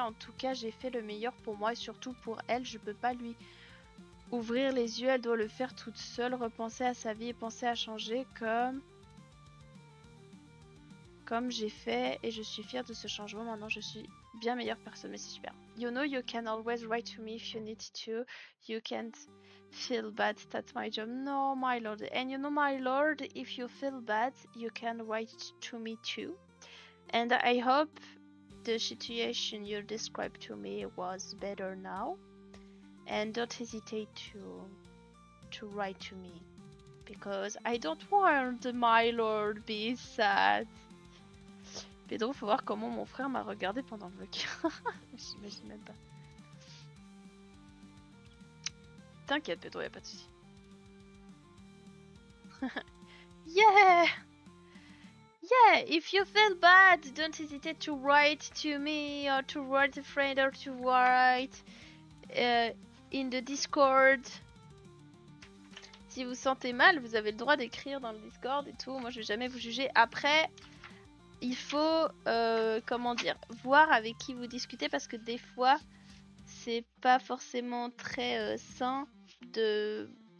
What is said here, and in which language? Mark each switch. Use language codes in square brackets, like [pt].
[fr] En tout cas, j'ai fait le meilleur pour moi et surtout pour elle. Je peux pas lui ouvrir les yeux, elle doit le faire toute seule, repenser à sa vie et penser à changer comme j'ai fait, et je suis fière de ce changement. Maintenant, je suis bien meilleure personne, mais c'est super. [en] You know, you can always write to me if you need to. You can't feel bad, that's my job. No, my lord. And you know, my lord, if you feel bad, you can write to me too. And I hope the situation you described to me was better now. And don't hesitate to write to me, because I don't want my lord be sad. [fr] Pedro, faut voir comment mon frère m'a regardé pendant le bloc. J'imagine même pas. T'inquiète, Pedro, y'a pas de soucis. [en] Yeah! Yeah, if you feel bad, don't hesitate to write to me or to write a friend or to write in the Discord. [fr] Si vous sentez mal, vous avez le droit d'écrire dans le Discord et tout. Moi, je vais jamais vous juger. Après, il faut, comment dire, voir avec qui vous discutez parce que des fois, c'est pas forcément très sain de.